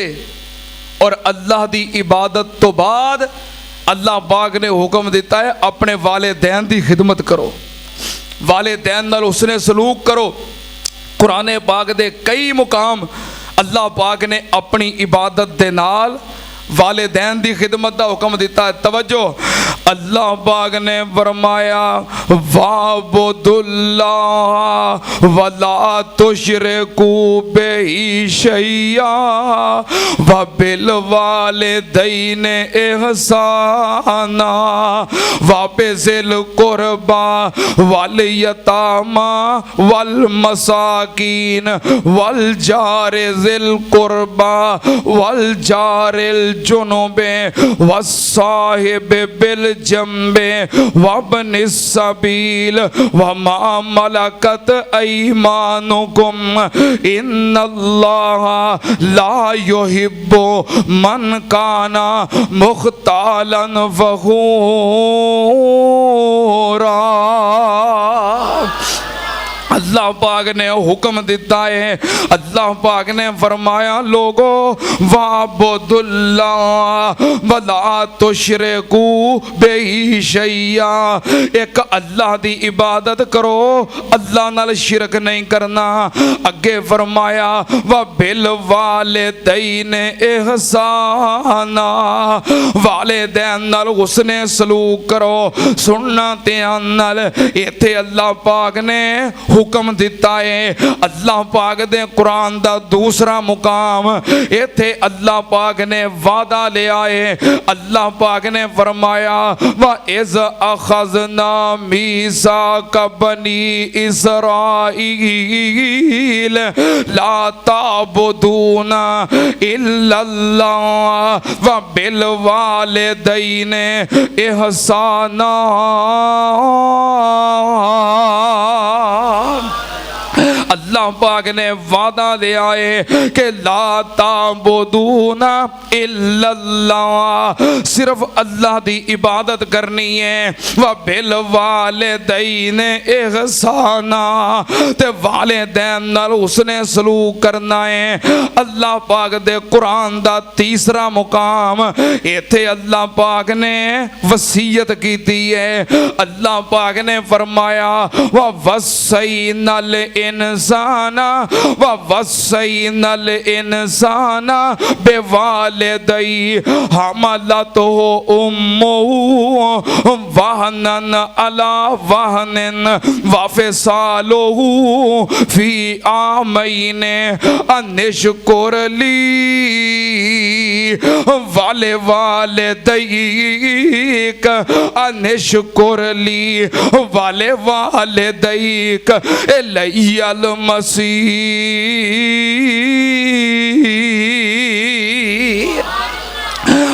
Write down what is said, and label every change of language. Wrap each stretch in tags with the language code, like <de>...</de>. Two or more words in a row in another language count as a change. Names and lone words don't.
<pa>اور اللہ دی عبادت توں بعد اللہ پاک نے حکم دتا اے اپنے والدین دی خدمت کرو، والدین نال حسن سلوک کرو. قرآن پاک دے کئی مقام اللہ پاک نے اپنی عبادت دے نال والدین دی خدمت دا حکم دتا اے. توجہ، اللہ پاک نے فرمایا</pa> <ar>واعبدوا الله ولا تشركوا به شيئا وبالوالدين إحسانا وبذي القربى واليتامى والمساكين والجار ذي القربى والجار الجنب والصاحب بالجنب وابن السبيل وما ملكت أيمانكم إن الله لا يحب من كان مختالا فخورا.</ar> <pa>اللہ پاک نے حکم دتا اے، اللہ پاک نے فرمایا لوکو</pa> <ar>واعبدوا الله ولا تشركوا به شيئا,</ar> <pa>اک اللہ دی عبادت کرو، اللہ نال شرک نہیں کرنا. اگے فرمایا</pa> <ar>وبالوالدين إحسانا,</ar> <pa>والدین نال حسن سلوک کرو. سننا دھیان نال، اتھے اللہ پاک نے حکم دتا اے. اللہ پاک دے قرآن دا دوجا مقام، اتھے اللہ پاک نے وعدہ لیا اے. اللہ پاک نے فرمایا</pa> <ar>وإذ أخذنا ميثاق بني إسرائيل لا تعبدون إلا الله وبالوالدين إحسانا.</ar> <pa>اللہ پاک نے وعدہ دتا اے کہ</pa> <ar>لا تعبدون إلا الله,</ar> <pa>صرف اللہ دی عبادت کرنی اے.</pa> <ar>وبالوالدين إحسانا,</ar> <pa>تے والدین نال حسن سلوک کرنا اے. اللہ پاک دے قرآن دا تیجا مقام، اتھے اللہ پاک نے وصیت کیتی اے. اللہ پاک نے فرمایا</pa> <ar>ووصينا الإنسان ووصينا الإنسان بوالديه حملته أمه وهنا على وهن وفصاله في عامين أن اشكر لي والديك أن اشكر لي والديك إلي المسيح.</ar>